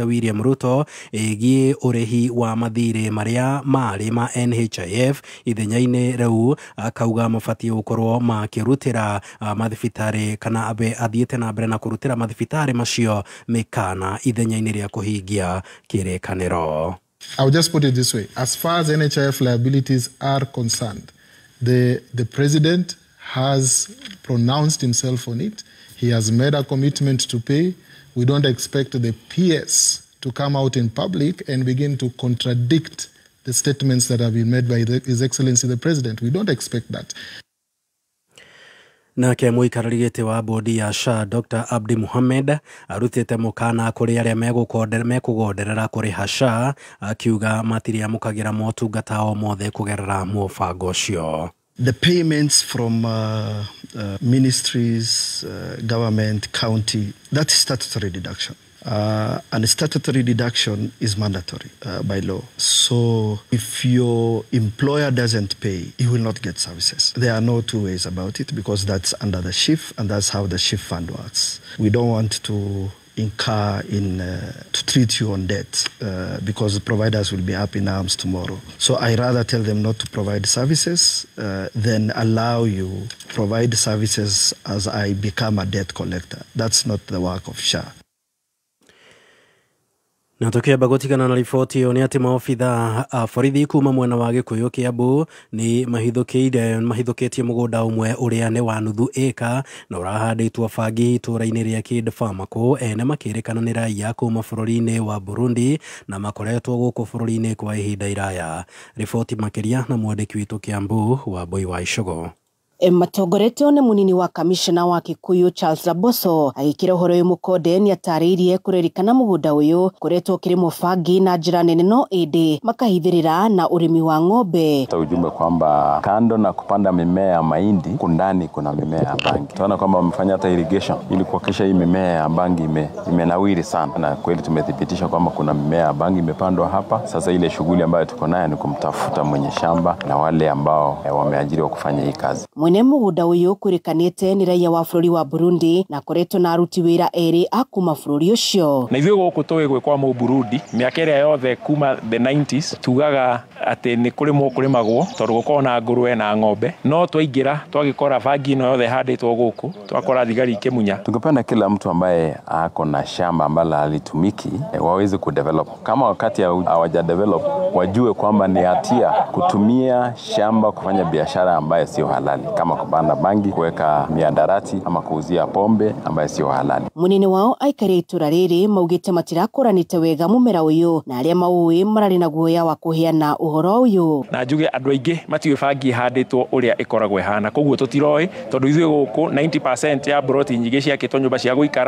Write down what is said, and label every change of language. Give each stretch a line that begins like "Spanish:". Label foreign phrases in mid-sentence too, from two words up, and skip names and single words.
Kikuyu: William Ruto ĩgiĩ ũrĩhi wa mathirĩ marĩa marĩ ma NHIF ithenya-inĩ rĩu akauga mabatie gũkorwo makĩrutĩra mathibitarĩ kana abe athiĩte na mbere na kũrutĩra mathibitarĩ macio mĩkana ithenya-inĩ rĩa kũhingia kĩrĩkanĩro.
English: I'll just put it this way. As far as NHIF liabilities are concerned, the president has pronounced himself on it. He has made a commitment to pay. We don't expect the PS to come out in public and begin to contradict the statements that have been made by His Excellency the President. We don't expect that.
Kikuyu: Nake mũikarĩri gĩtĩ wa bodi ya SHA Dr. Abdi Mohamed arutĩte mũkana kũrĩ arĩa mekũgonderera kũrĩha SHA akiuga matiriamũkagĩra motungata o mothe kũgerera mũbango ũcio.
English: The payments from ministries, government, county, that's statutory deduction. And statutory deduction is mandatory by law. So if your employer doesn't pay, you will not get services. There are no two ways about it because that's under the SHIF and that's how the SHIF fund works. We don't want to incur in to treat you on debt because the providers will be up in arms tomorrow. So I rather tell them not to provide services than allow you provide services as I become a debt collector. That's not the work of SHA.
Kikuyu: Na tukiamba gutigana na riboti yo ni ati maofitha a borithi kuma mwena wa Gikuyu Kiambu ni mahithukitie mugunda umwe uria ni wa nuthu eka na urahanditwo bangi itũra-inĩ ria Kidfamaco ene makĩrĩkana nĩ raia kuma bũrũri-inĩ wa Burundi na makoretwo gũkũ bũrũri-inĩ kwa ihinda iraya. Riboti makĩria na mwandĩki witũ Kiambu wa Boy wa Icogo. Matongoretio nĩ munini wa kamishna wa Kikuyu Charles Laboso agĩkĩra ũhoro ũyũ mũkonde nĩ atarĩirie kũrerikana mũgũnda ũyũ kũretwo kĩrĩmwo bangi na njĩra nene no ĩndĩ makahithĩrĩra na ũrĩmi wa ng'ombe.
Swahili: Ujumbe kwamba kando na kupanda mimea ya mahindi kundani kuna mimea ya bangi. Tunaona kwamba wamefanya hata irrigation ili kuhakikisha hii mimea ya bangi imenawiri sana, na kweli tumethibitisha kwamba kuna mimea ya bangi imepandwa hapa. Sasa ile shughuli ambayo tuko nayo ni kumtafuta mwenye shamba na wale ambao wameajiriwa kufanya hii kazi.
Kikuyu: Mwene mũgũnda ũyũ kũrĩkanĩte nĩ raia wa bũrũri wa Burundi na koretwo na aruti wĩra erĩ a kuma bũrũri ũcio. Na ithuĩ gũkũ tũĩ gwĩkwa Mũburundi mĩaka ĩrĩa yothe kuma
English: the 90s
Kikuyu: tugaga atĩ nĩ kũrĩmagwo tondũ gũkorwo na ngũrwe na ng'ombe, no twaingĩra twagĩkora bangi ĩno yothe handĩtwo gũkũ twakora thigari ikĩmunya.
Swahili: Tungependa kila mtu ambaye ako na shamba ambalo halitumiki waweze kudevelop. Kama wakati hawajadevelop wajue kwamba ni hatia kutumia shamba kufanya biashara ambayo sio halali, kama kupanda bangi, kuweka miadarati ama kuuzia pombe ambayo sio halali.
Kikuyu: Munene wao aikare itũra rĩrĩ maugĩte matirakũranĩte wega mũmera ũyũ na arĩa maũĩ mararĩ na guoya wa kũheana ũhoro ũyũ. Na njuge andũ aingĩ matiũĩ bangi handĩtwo ũrĩa ĩkoragwo ihana, koguo tũtiroĩ tondũ ithuĩ gũkũ 90% ya broti nyingĩ ciakĩtwo nyũmba cia gũikara.